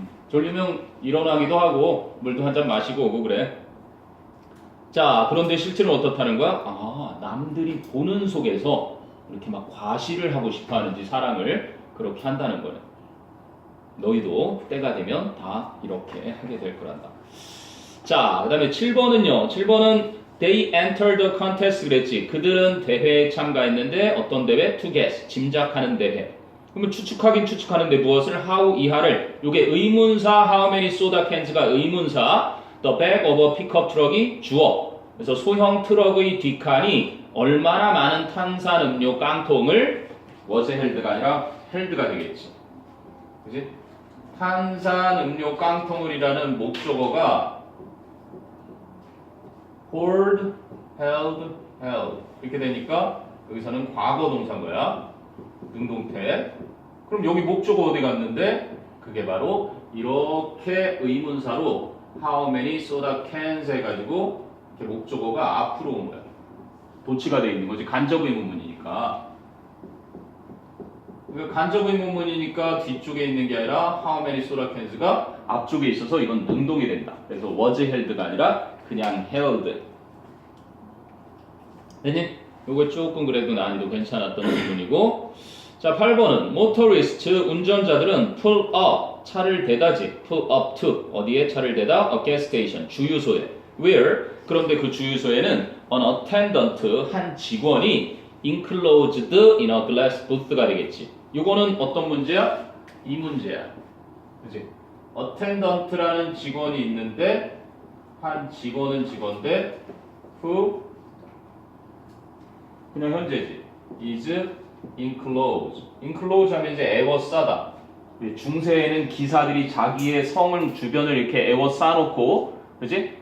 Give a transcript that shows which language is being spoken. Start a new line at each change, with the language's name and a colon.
Korean: 졸리면 일어나기도 하고 물도 한 잔 마시고 오고 그래. 자, 그런데 실제로 어떻다는 거야? 남들이 보는 속에서 이렇게 막 과시를 하고 싶어 하는지 사랑을 그렇게 한다는 거네. 너희도 때가 되면 다 이렇게 하게 될 거란다. 자, 그 다음에 7번은요. 7번은
English: They entered the contest
Korean: 그랬지. 그들은 대회에 참가했는데 어떤 대회?
English: To guess,
Korean: 짐작하는 대회. 그러면 추측하긴 추측하는데 무엇을? How 이하를. 요게 의문사
English: how many soda cans가 의문사, the back of a pickup truck이 주어.
Korean: 그래서 소형 트럭의 뒷칸이 얼마나 많은 탄산음료 깡통을
English: was held
Korean: 가 아니라 held가 되겠지. 그지? 탄산음료 깡통을이라는 목적어가
English: hold, held, held
Korean: 이렇게 되니까 여기서는 과거 동사인 거야. 능동태. 그럼 여기 목적어 어디 갔는데 그게 바로 이렇게 의문사로
English: how many soda cans
Korean: 해가지고 이렇게 목적어가 앞으로 온 거야. 도치가 돼 있는 거지. 간접 의문문이니까. 간접 의문문이니까 뒤쪽에 있는 게 아니라
English: how many soda cans
Korean: 가 앞쪽에 있어서 이건 능동이 된다. 그래서
English: was held
Korean: 가 아니라 그냥 held. 됐니? 요거 조금 그래도 난이도 괜찮았던 부분이고. 자, 8번은 motorist 운전자들은
English: pull up
Korean: 차를 대다지
English: pull up to
Korean: 어디에 차를 대다?
English: a gas station 주유소에 where
Korean: 그런데 그 주유소에는
English: an attendant
Korean: 한 직원이
English: enclosed in a glass booth가 되겠지.
Korean: 요거는 어떤 문제야? 이 문제야. 그치? attendant라는 직원이 있는데 한 직원은 직원인데 who 그냥 현재지
English: is enclosed.
Korean: enclosed 하면 이제 에워싸다. 중세에는 기사들이 자기의 성을 주변을 이렇게 에워싸놓고 그지?